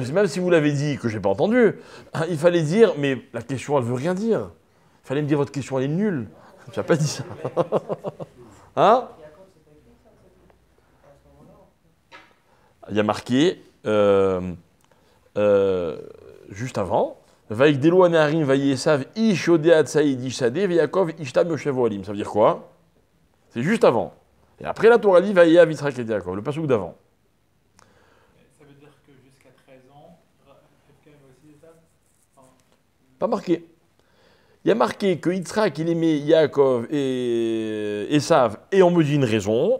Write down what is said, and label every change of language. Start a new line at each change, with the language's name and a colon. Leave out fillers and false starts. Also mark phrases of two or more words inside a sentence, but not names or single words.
French: Même si vous l'avez dit, que je n'ai pas entendu, il fallait dire, mais la question, elle ne veut rien dire. Il fallait me dire, votre question, elle est nulle. Tu n'as pas dit ça. Hein? Il y a marqué, juste avant,
Hebrew: ויגדלו הנערים ויהי עשו איש ידע ציד איש שדה ויעקב איש תם ישב אהלים.
French: Ça veut dire quoi? C'est juste avant. Et après, la Torah dit Vayehav Yitzhak et Yaakov, le passouk d'avant. Ça veut dire que jusqu'à 13 ans, Rivka aime aussi ça. Enfin, Pas marqué. Il y a marqué que Yitzhak, il aimait Yaakov et Esav, et on me dit une raison.